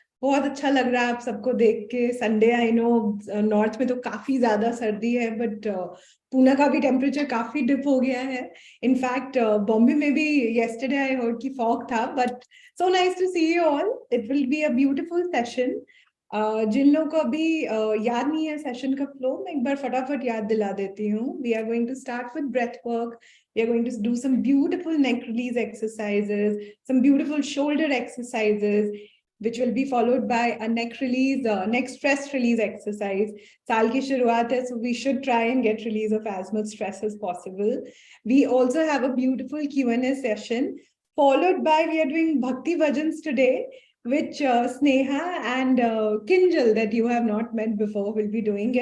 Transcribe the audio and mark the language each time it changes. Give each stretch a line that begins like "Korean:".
Hindi: बहुत अच्छा लग रहा है आप सबको देख के. संडे
English: I know
Hindi: नॉर्थ में तो काफी ज्यादा सर्दी है, बट पुणे का भी टेम्परेचर काफी डिप हो गया है.
English: In fact Bombay में भी yesterday I heard कि फॉग था, but so nice to see you all. It will be a beautiful session.
Hindi: जिन लोगों को अभी याद नहीं है सेशन का फ्लो, मैं एक बार फटाफट याद दिला देती हूँ.
English: We are going to start with breath work. We are going to do some beautiful neck release exercises, some beautiful shoulder exercises, which will be followed by a neck release, neck stress release exercise. साल की शुरुआत है, so we should try and get release of as much stress as possible. We also have a beautiful Q&A session, followed by we are doing Bhakti Bhajans today, which Sneha and Kinjal, that you have not met before, will be doing.